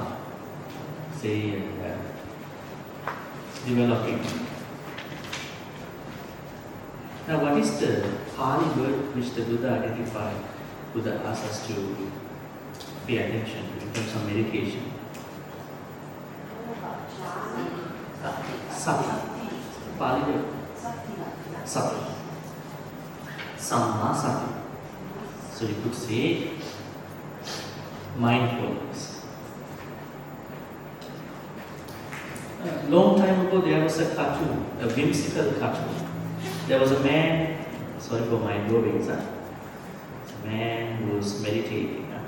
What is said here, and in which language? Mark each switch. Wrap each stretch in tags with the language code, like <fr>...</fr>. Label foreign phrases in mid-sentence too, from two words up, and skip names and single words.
<en>Say developing. Now, what is the Pali word which the Buddha identified? Buddha asks us to pay attention to in terms of meditation. Sati. Pali word. Sati.</en> <pi>Samma sati.</pi> <en>So you could say mindfulness. Long time ago, there was a cartoon, a whimsical cartoon. There was a man, sorry for my drawings, a man who was meditating.</en>